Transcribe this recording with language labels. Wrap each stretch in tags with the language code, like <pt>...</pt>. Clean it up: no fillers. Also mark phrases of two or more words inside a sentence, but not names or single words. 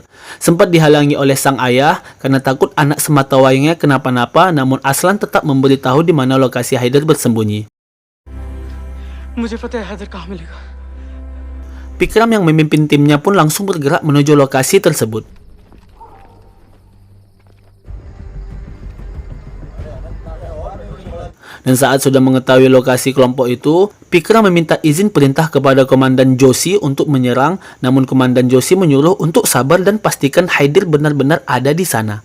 <id>Sempat dihalangi oleh sang ayah karena takut anak sematawayangnya kenapa-napa, namun Aslan tetap memberitahu di mana lokasi Haider bersembunyi.</id> <hi>मुझे पता है हैदर कहाँ मिलेगा।</hi> <id>Pikram yang memimpin timnya pun langsung bergerak menuju lokasi tersebut. Dan saat sudah mengetahui lokasi kelompok itu, Pikram meminta izin perintah kepada Komandan Joshi untuk menyerang, namun Komandan Joshi menyuruh untuk sabar dan pastikan Haider benar-benar ada di sana.</id>